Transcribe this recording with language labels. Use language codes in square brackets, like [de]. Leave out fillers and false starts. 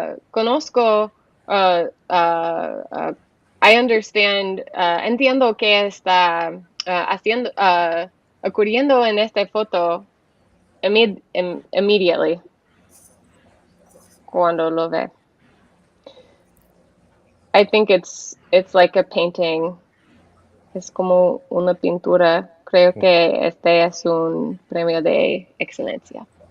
[es] Conozco, [en] I understand, [es] entiendo que está ocurriendo en esta foto [en] immediately [es] cuando lo ve. [en] I think it's like a painting. [es] Es como una pintura. Creo que este es un premio de excelencia.